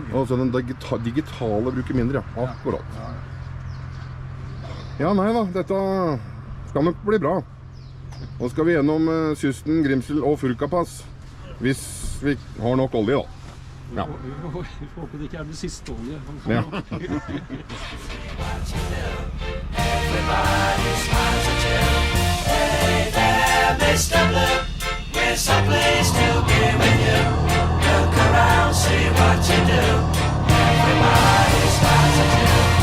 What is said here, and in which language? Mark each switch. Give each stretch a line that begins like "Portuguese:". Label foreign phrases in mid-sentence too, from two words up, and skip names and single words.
Norwegian: Altså den digitale bruker mindre, ja. Akkurat. Ja, nei da, dette skal nok bli bra. Nå skal vi gjennom kysten, Grimsel og Furkapass, hvis vi har nok olje da. Ja. Vi får håpe det ikke er det siste olje. Ja.
English: Hey there, Mr. Blue, we're so pleased to be with you. Look around, see what you do. Everybody smiles at you.